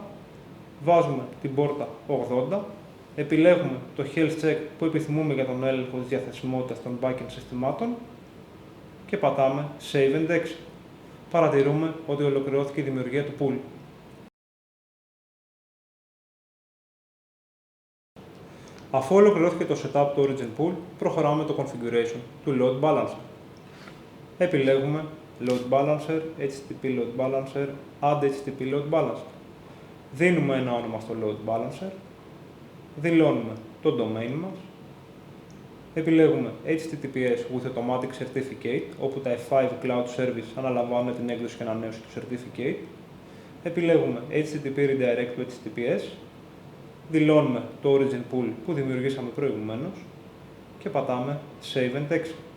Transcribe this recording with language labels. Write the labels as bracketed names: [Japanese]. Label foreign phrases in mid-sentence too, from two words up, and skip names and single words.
[Greek] Βάζουμε την πόρτα 80, επιλέγουμε το [English] Health Check [Greek] που επιθυμούμε για τον έλεγχο της διαθεσιμότητας των backend συστημάτων και πατάμε [English] Save and Exit. [Greek] Παρατηρούμε ότι ολοκληρώθηκε η δημιουργία του pool. Αφού ολοκληρώθηκε το setup του [English] Origin Pool, [Greek] προχωράμε το configuration του [English] Load Balancer. Επιλέγουμε Load Balancer, HTTP Load Balancer, Add HTTP Load Balancer. [Greek] Δίνουμε ένα όνομα στο [English] Load Balancer, [Greek] δηλώνουμε το domain μας, επιλέγουμε [English] HTTPS with Automatic Certificate, [Greek] όπου τα F5 Cloud Service αναλαμβάνουν την έκδοση και ανανέωση του Certificate, επιλέγουμε [English] HTTP Redirect to HTTPS, [Greek] δηλώνουμε το [English] origin pool [Greek] που δημιουργήσαμε προηγουμένως και πατάμε [English] Save and Exit.